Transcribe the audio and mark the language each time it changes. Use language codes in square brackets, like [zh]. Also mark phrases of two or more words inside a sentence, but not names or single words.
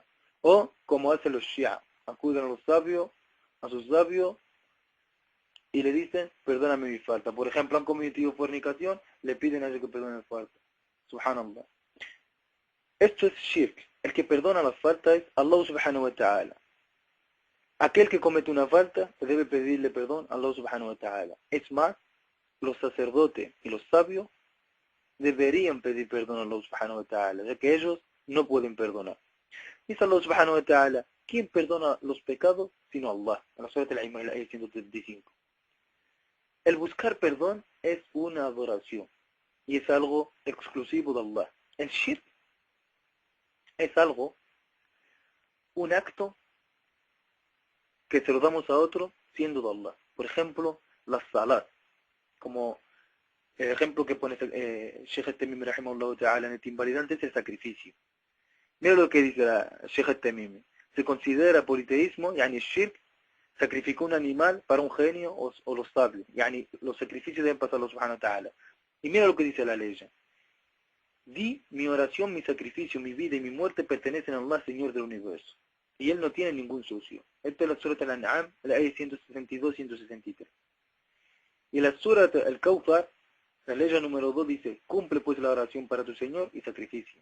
[es] O como hacen los shia, acuden a los sabios, a sus sabios, y le dicen, perdóname mi falta. Por ejemplo, han cometido fornicación, le piden a ellos que perdonen la falta. Subhanallah. Esto es shirk. El que perdona las faltas es [ar] الله سبحانه وتعالى. [es] Aquel que comete una falta debe pedirle perdón a [ar] الله سبحانه وتعالى. [es] Es más, los sacerdotes y los sabios deberían pedir perdón a [ar] الله سبحانه وتعالى, [es] ya que ellos no pueden perdonar. Dice [ar] الله سبحانه وتعالى, [es] ¿quién perdona los pecados sino Allah? En la Surah Al-Imran, la ayah 135. El buscar perdón es una adoración y es algo exclusivo de Allah. El shirk es algo, un acto que se lo damos a otro siendo de Allah. Por ejemplo, la salat, como el ejemplo que pone Sheikh Al-Tamimi [ar] رحمه الله تعالى [es] en el invalidante es el sacrificio. Mira lo que dice Sheikh Al-Tamimi. Se considera politeísmo, [ar] يعني شرك, [es] sacrificó un animal para un genio o los sabios. Yani los sacrificios deben pasar a [ar] الله سبحانه وتعالى. [es] Y mira lo que dice la ley. Di, mi oración, mi sacrificio, mi vida y mi muerte pertenecen a Allah, Señor del universo. Y Él no tiene ningún socio. Esto es la Surah Al-An'am, la ayah 162-163. Y la Surah Al-Kawthar, la ley número 2 dice, cumple pues la oración para tu Señor y sacrificio.